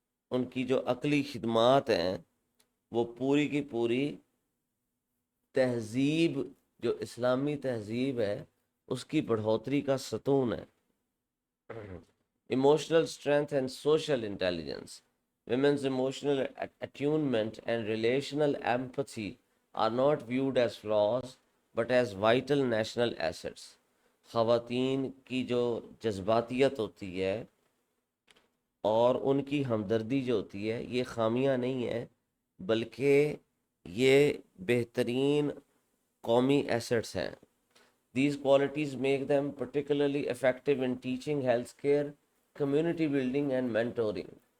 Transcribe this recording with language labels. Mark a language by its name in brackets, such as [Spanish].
[Urdu] ان کی جو عقلی خدمات ہیں وہ پوری کی پوری تہذیب، جو اسلامی تہذیب ہے اس کی بڑھوتری کا ستون ہے. [English] Emotional strength and social intelligence. Women's emotional attunement and relational empathy are not viewed as flaws but as vital national assets. [Urdu] خواتین کی جو جذباتیت ہوتی ہے اور ان کی ہمدردی جو ہوتی ہے یہ خامیاں نہیں ہیں بلکہ یہ بہترین قومی ایسٹس ہیں. [English] These qualities make them particularly effective in teaching, healthcare, community building and mentoring.